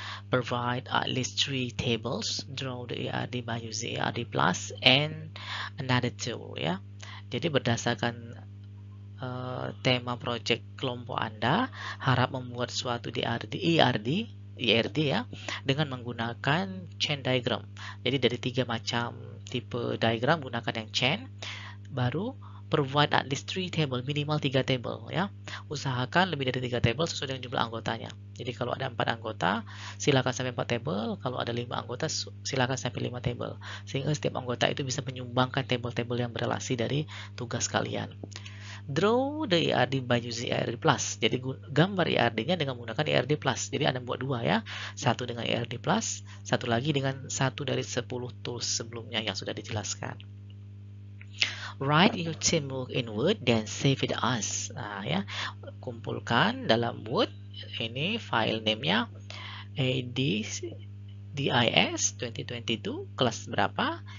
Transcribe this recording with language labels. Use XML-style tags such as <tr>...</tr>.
<en>Provide at least 3 tables. Draw the ERD by using ERD Plus and another tool ya.</en> <id>Jadi berdasarkan tema project kelompok Anda, harap membuat suatu ERD ya, dengan menggunakan chain diagram. Jadi dari 3 macam tipe diagram gunakan yang chain, baru</id> <en>provide at least 3 table,</en> <id>minimal 3 table ya. Usahakan lebih dari 3 table sesuai dengan jumlah anggotanya. Jadi kalau ada 4 anggota, silakan sampai 4 table. Kalau ada 5 anggota, silakan sampai 5 table. Sehingga setiap anggota itu bisa menyumbangkan table-table yang berelasi dari tugas kalian.</id> <en>Draw the ERD by using ERD Plus.</en> <id>Jadi gambar ERD-nya dengan menggunakan ERD Plus. Jadi Anda buat dua ya. Satu dengan ERD Plus, satu lagi dengan satu dari 10 tools sebelumnya yang sudah dijelaskan.</id> <en>Write your teamwork in Word dan save it as.</en> <id>Nah, ya. Kumpulkan dalam Word. Ini file name-nya ADDIS 2022 kelas berapa?</id>